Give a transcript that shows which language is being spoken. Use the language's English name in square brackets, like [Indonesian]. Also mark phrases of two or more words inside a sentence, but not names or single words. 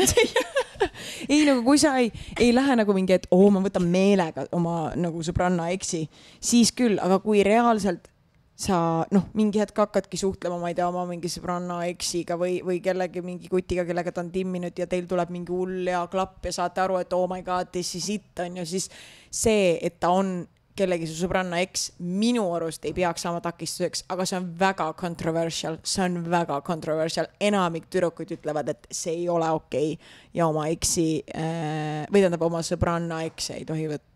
[Estonian] Ei, nagu kui sa ei lähe nagu mingi, et ma võtan meelega oma nagu sõbranna eksi, siis küll, aga kui reaalselt sa mingi hetk hakkadki suhtlema, ma ei tea, oma mingi sõbranna eksiga või kellegi mingi kutiga, kellega ta on timminud ja teil tuleb mingi hull hea klapp ja saate aru, et [English] oh my god, this is it [Estonian] on ju, siis see, et ta on kellegi su sõbranna eks, minu arust ei peaks saama takistuseks, aga see on väga controversial. Enamik tüdrukud ütlevad, et see ei ole okei ja oma eksi, või tähendab oma sõbranna eks ei tohi võtta.